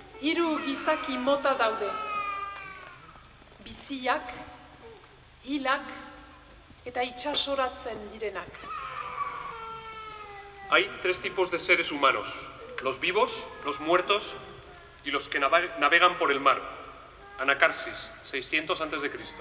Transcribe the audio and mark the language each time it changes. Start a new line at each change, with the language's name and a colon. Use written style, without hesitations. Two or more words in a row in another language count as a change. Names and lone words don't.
Basque: hiru gizaki mota daude. Biziak, hilak eta itsasoratzen direnak.
Spanish: Hay tres tipos de seres humanos, los vivos, los muertos y los que navegan por el mar. Anacarsis, 600 a.C.